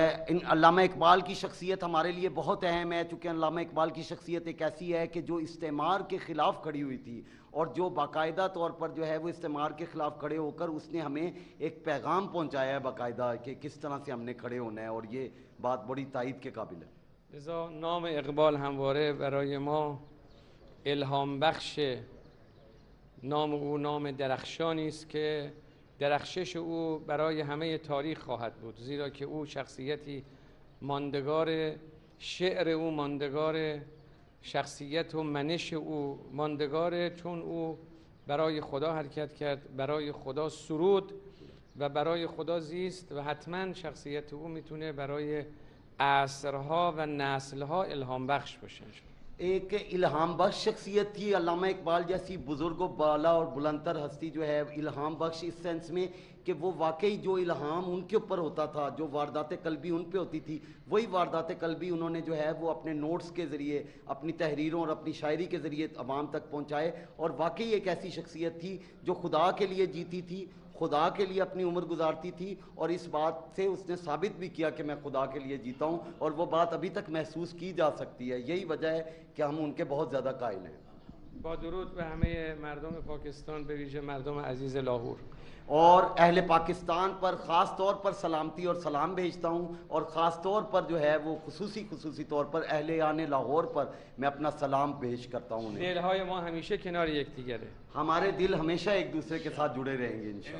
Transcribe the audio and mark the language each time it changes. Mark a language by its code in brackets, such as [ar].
[hi] इन अल्लामा इकबाल की शख्सियत हमारे लिए बहुत अहम है, चूँकि अल्लामा इकबाल की शख्सियत एक ऐसी है कि जो इस्तेमार के ख़िलाफ़ खड़ी हुई थी और जो बाकायदा तौर पर जो है वो इस्तेमार के ख़िलाफ़ खड़े होकर उसने हमें एक पैगाम पहुँचाया है बाकायदा कि किस तरह से हमने खड़े होना है, और ये बात बड़ी तायद के काबिल है. [fa] لذا نام اقبال همواره برای ما الهام بخش. نام او نام درخشانی است که درخشش او برای همه تاریخ خواهد بود، زیرا که او شخصیتی ماندگار، شعر او ماندگار، شخصیت و منش او ماندگاره، چون او برای خدا حرکت کرد، برای خدا سرود و برای خدا زیست و حتما شخصیت او میتونه برای عصرها و نسلها الهام بخش باشه. [hi] एक इल्हाम बख्श शख्सियत थी। अल्लामा इकबाल जैसी बुज़ुर्ग बाला और बुलंदतर हस्ती जो है इल्हाम बख्श इस सेंस में कि वो वाकई जो इल्हाम उनके ऊपर होता था, जो वारदात कल्बी उन पे होती थी, वही वारदात कल्बी उन्होंने जो है वो अपने नोट्स के ज़रिए, अपनी तहरीरों और अपनी शायरी के ज़रिए अवाम तक पहुँचाए। और वाकई एक ऐसी शख्सियत थी जो खुदा के लिए जीती थी, खुदा के लिए अपनी उम्र गुजारती थी, और इस बात से उसने साबित भी किया कि मैं खुदा के लिए जीता हूँ, और वो बात अभी तक महसूस की जा सकती है। यही वजह है कि हम उनके बहुत ज़्यादा कायल हैं। [fa] با درود به همه مردم پاکستان، به ویژه مردم عزیز لاهور. [hi] और अहले पाकिस्तान पर ख़ास तौर पर सलामती और सलाम भेजता हूँ, और ख़ास तौर पर जो है वो खुसूसी तौर पर अहले आने लाहौर पर मैं अपना सलाम पेश करता हूँ उन्हें। [fa] دلهای ما همیشه کنار یکدیگره. [hi] हमारे दिल हमेशा एक दूसरे के साथ जुड़े रहेंगे इंशाअल्लाह।